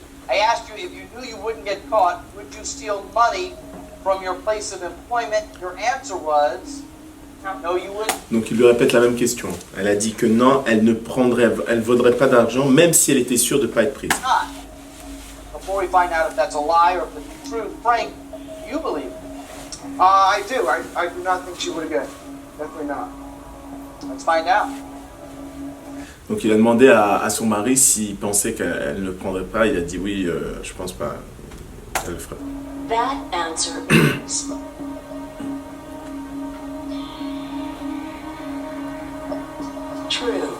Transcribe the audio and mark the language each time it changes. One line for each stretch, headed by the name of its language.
English: I asked you if you knew you wouldn't get caught, would you steal money from your place of employment? Your answer was no, you wouldn't.
French: Donc il lui répète la même question. Elle a dit que non, elle vaudrait pas d'argent, même si elle était sûre de ne pas être prise.
English: Before we find out if that's a lie or if it's true, Frank, do you believe it? I do. I do not think she would have got it. Definitely not. Let's find out.
French: Donc il a demandé à son mari s'il pensait qu'elle ne le prendrait pas. Il a dit oui, je pense pas, elle le ferait.
English: That answer is true.